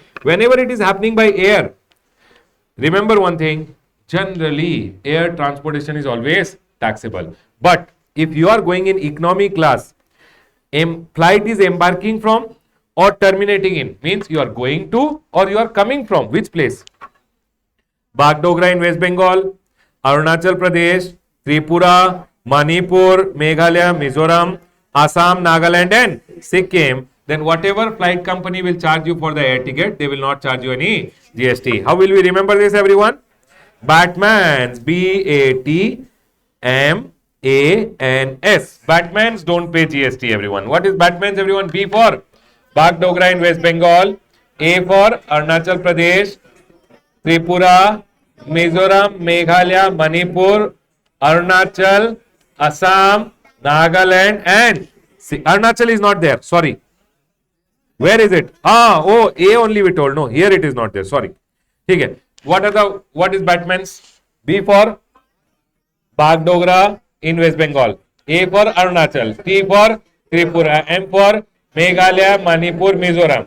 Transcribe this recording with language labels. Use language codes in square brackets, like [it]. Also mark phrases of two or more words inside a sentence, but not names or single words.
[en] Whenever it is happening by air, remember one thing, generally air transportation is always taxable. But if you are going in economy class, flight is embarking from or terminating in, means you are going to or you are coming from which place? Bagdogra in West Bengal, Arunachal Pradesh, Tripura, Manipur, Meghalaya, Mizoram, Assam, Nagaland, and Sikkim. Then whatever flight company will charge you for the air ticket, they will not charge you any GST. How will we remember this, everyone? Batmans, BATMANS. Batmans don't pay GST, everyone. What is Batmans, everyone? B for Bagdogra in West Bengal, A for Arunachal Pradesh, Tripura, Mizoram, Meghalaya, Manipur, Arunachal, Assam, Nagaland, and Arunachal is not there. Sorry. Where is it? Oh, A only we told. No, here it is not there. Sorry. Okay. What is Batman's? B for Bagdogra in West Bengal. A for Arunachal. T for Tripura. M for Meghalaya, Manipur, Mizoram.